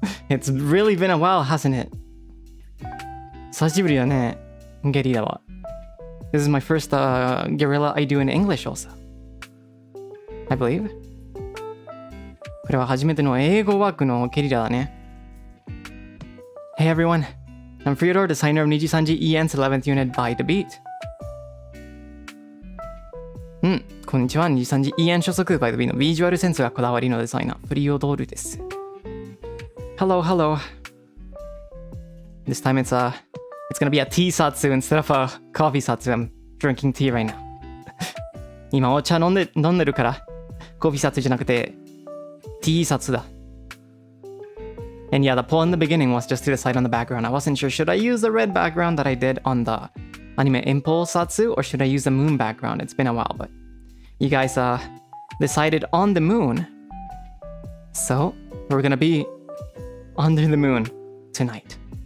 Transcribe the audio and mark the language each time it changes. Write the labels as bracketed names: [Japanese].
[English] It's really been a while, hasn't it? [Japanese] 久しぶりだね、ゲリラは。 [English] This is my first Guerilla I do in English also. I believe. [Japanese] これは初めての英語枠のゲリラだね。 [English] Hey everyone, I'm Freodore, designer of NIJISANJI EN's 11th unit by The Beat. [Japanese] こんにちは。 NIJISANJI EN 所属 by The Beat のビジュアルセンスがこだわりのデザイナー、フリオドールです。 [English] Hello, hello. This time it's gonna be a tea satsu instead of a coffee satsu. I'm drinking tea right now. [Japanese] 今お茶飲んでるからコーヒーsatsuじゃなくてティーsatsuだ。 [English] And yeah, the poll in the beginning was just to decide on the background. I wasn't sure, should I use the red background that I did on the anime Impulse Satsu or should I use the moon background? It's been a while, but you guys decided on the moon. So we're gonna be under the moon tonight.